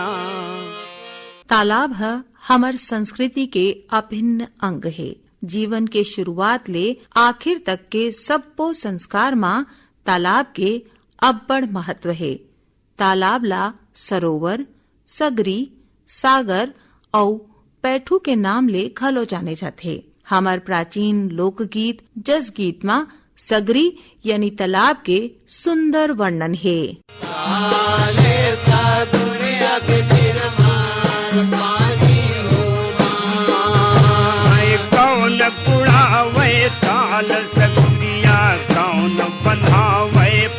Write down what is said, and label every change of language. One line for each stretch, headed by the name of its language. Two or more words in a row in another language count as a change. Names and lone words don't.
Chhattisgarhi: तालाब है हमर संस्कृति के अभिन्न अंग है। जीवन के शुरुआत ले आखिर तक के सबो संस्कार मां तालाब के अब्बड़ महत्व है। तालाब ला सरोवर, सगरी, सागर और पैठू के नाम ले घलो जाने जाते। हमार प्राचीन लोकगीत जस गीत मां सगरी यानी तालाब के सुंदर वर्णन है। कौन कुड़ावे ताल सगुरिया, कौन बंधावे